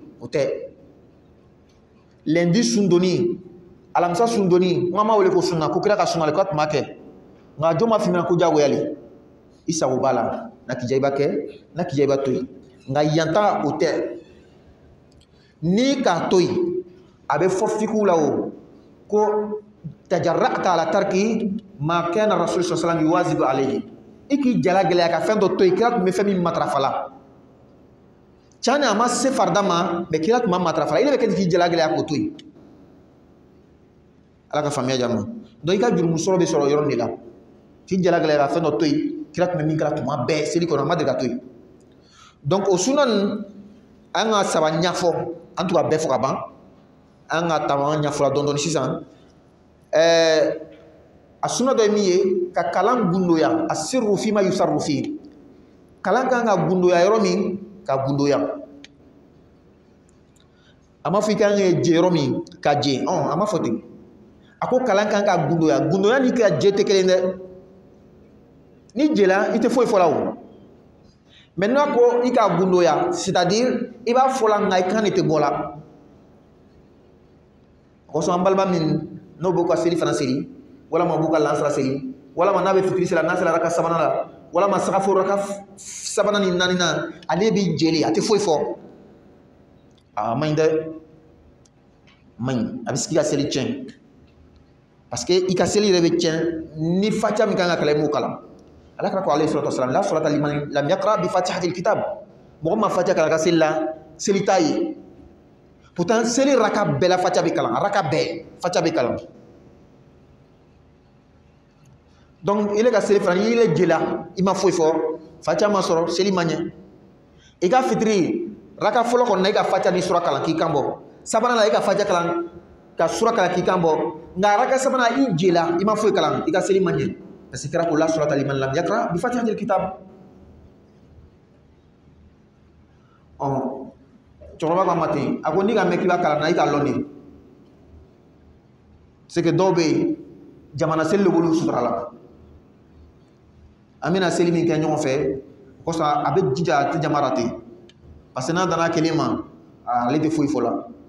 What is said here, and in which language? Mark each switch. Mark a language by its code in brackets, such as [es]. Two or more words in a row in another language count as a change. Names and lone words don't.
[bm] o tɛ lundi sundoni alamisa sundoni n ma wele ko sunna ko kira ka sunna ko a tun b'a kɛ nka jɔn ma f'i ɲɛna ko diyagoyali i sago b'a la n'a k'i diya i b'a kɛ n'a k'i diya i b'a to yen nka yan ta o tɛ n'i k'a to yen a bɛ fɔ fiqhu la o ko [ar] تجرأت على ترك ما كان الرسول صلى الله عليه وسلم يواظب عليه [bm] i k'i jala gɛlɛya ka fɛn dɔ to yen kira tun bɛ fɛn min matarafa la tiɲɛ na a ma se farida ma mais kira tun ma matarafa la i de bɛ kɛ k'i jala gɛlɛya k'o to yen ala ka faamuya diya ma donc i ka jurumu sɔrɔ bɛ sɔrɔ yɔrɔ de la k'i jala gɛlɛya ka fɛn dɔ to yen kira tun bɛ min kɛra tuma bɛɛ seli kɔnɔ a ma deli ka to yen donc o sunna ninnu an ka saba ɲɛfɔ an tun ka bɛɛ fɔ ka ban an ka taama an ɲɛfɔla dɔɔnin dɔɔnin sisan a sunna dɔ ye min ye ka kalan gundoya a [ar] السر فيما يسر فيه [bm] kalan kan ka gundoya yɔrɔ min ka gundoya a ma fɔ i kan ka jɛ yɔrɔ min ka jɛ a ma fɔ ten a ko kalan kan ka gundoya ni ka jɛ tɛ kelen dɛ ni jɛla i tɛ foyi fɔ la o maintenant ko i ka gundoya c'est-à-dire i b'a fɔ la nka i kan de tɛ bɔ la o kosɔn an balima min n'o b'u ka seli fana seli walama b'u ka lansara seli walama n'a bɛ fitiri seli n'a sera raka sabanan la walama sagafo raka sabanan ni naaninan ale b'i jeli a tɛ foyi fɔ a man ɲi dɛ man ɲi a bɛ se k'i ka seli tiɲɛ [fr] parce que [bm] i ka seli yɛrɛ bɛ tiɲɛ ni fatiha min kan ka kalan i m'o kalan ala kira ko [ar] عليه الصلاة والسلام لا صلاة لمن لم يقرأ بفاتحة الكتاب [bm] mɔgɔ ma fatiha kalan ka seli la seli t'a ye pourtant seli raka bɛɛ la fatiha bɛ kalan a raka bɛɛ fatiha bɛ kalan donc il ka seli fana il jela i ma foyi fɔ fatiha ma sɔrɔ seli ma ɲɛ i ka fitiri raka fɔlɔ kɔnɔ na i ka fatiha ni sura kalan k'i kan bɔ sabanan la i ka fatiha kalan ka sura kalan k'i kan bɔ nka raka sabanan i jela i ma foyi kalan i ka seli ma ɲɛ [fr] parce que [bm] kira ko [ar] لا صلاة لمن لم يقرأ بفاتحة الكتاب [bm] cɛkɔrɔba ko a ma ten a ko n'i ka mɛn k'i b'a kalan na i k'a lɔn de [fr] c'est que [bm] dɔw bɛ yen jamana seli de b'olu sutura la an bɛna seli min kɛ ɲɔgɔn fɛ o kosɔn a bɛ jija a tɛ jama rate [fr] parce que [bm] n'a danna kelen ma ale tɛ foyi fɔ la